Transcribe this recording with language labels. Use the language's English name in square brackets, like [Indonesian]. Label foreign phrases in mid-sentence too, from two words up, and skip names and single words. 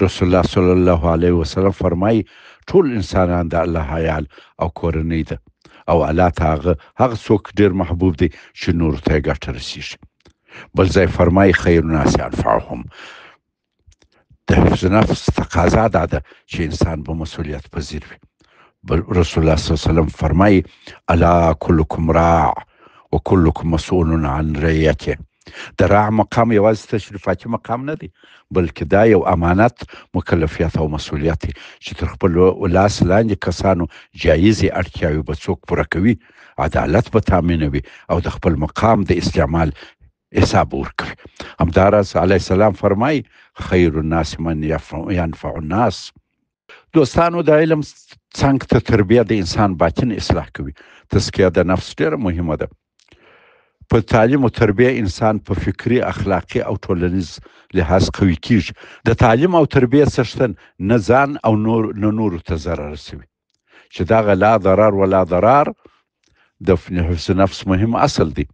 [Pashto] رسول الله [Arabic] صلی الله علیه وسلم [Pashto] فرمایي ټول انسانان د الله عیال او کورنۍ ده، او الله ته هغه څوک ډیر محبوب دی چې نور ته ګټه رسیږي. بل ځای فرمایي [Arabic] خیر الناس انفعهم. [Pashto] د حفظ نفس تقاضا دا ده چې انسان به مسؤلیت پذیر وي. رسول الله [Arabic] صلی الله علیه وسلم [Pashto] فرمایي [Arabic] الا کلکم راع وکلکم مسئول عن رعیته. [Pashto] د راع مقام یوازې تشریفاتي مقام نه دی، بلکې دا یو امانت، مکلفیت او مسؤلیت دی چې تر خپل لاس لاندې کسانو جایزې اړتیاوې به څوک پوره کوي، عدالت به تامینوي او د خپل مقام د استعمال حساب ورکوي. همداراز [Arabic] علیه السلام [Pashto] فرمایي [Arabic] خیر الناس من ینفع الناس. [Pashto] دوستانو، د علم څنګ ته تربیه د انسان باطن اصلاح کوي. تزکیه د نفس ډیره مهمه ده. په تعلیم او تربیه انسان په فکري، اخلاقي او ټولنیز لحاظ قوي کیږي. د تعلیم او تربیه څښتن نه ځان او نه نورو ته ضرر رسوي، چې دغه [Arabic] لا ضرر ولا ضرار [Pashto] د حفظ نفس مهم اصل دی.